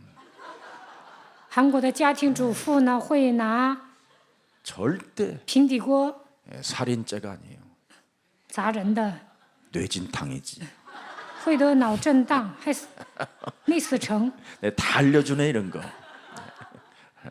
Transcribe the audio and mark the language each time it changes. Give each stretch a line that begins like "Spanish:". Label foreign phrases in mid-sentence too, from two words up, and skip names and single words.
Chinese: 韩国的家庭主妇呢会拿
Korean: 절대
Chinese: 平底锅
Korean: 살인죄가 아니에요.
Chinese: 砸人的，
Korean: 뇌진탕이지.
Chinese: 会得脑震荡，还死没死成。
Korean: 다 알려주네 이런 거.